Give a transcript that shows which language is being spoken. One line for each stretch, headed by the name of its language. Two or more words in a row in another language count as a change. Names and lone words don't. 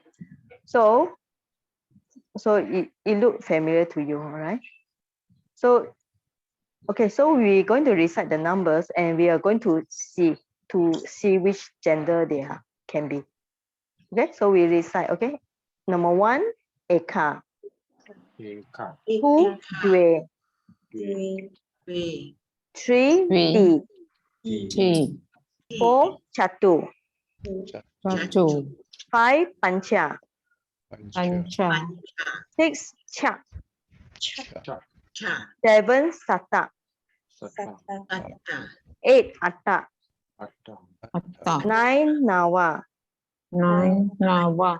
English: So it looked familiar to you, all right? So okay, so we're going to recite the numbers and we are going to see which gender they can be. Okay, so we recite, okay? Number 1,
Pali: eka. Eka. 2, dwe. Way. 3,
English: Three.
Pali: ti. T. 4, chatu. Chatu. 5, pancha. Pancha. 6, chak. Cha. 7, sata. Sata. 8, atta. Atta. Atta. 9, nawa. 9. Nawa.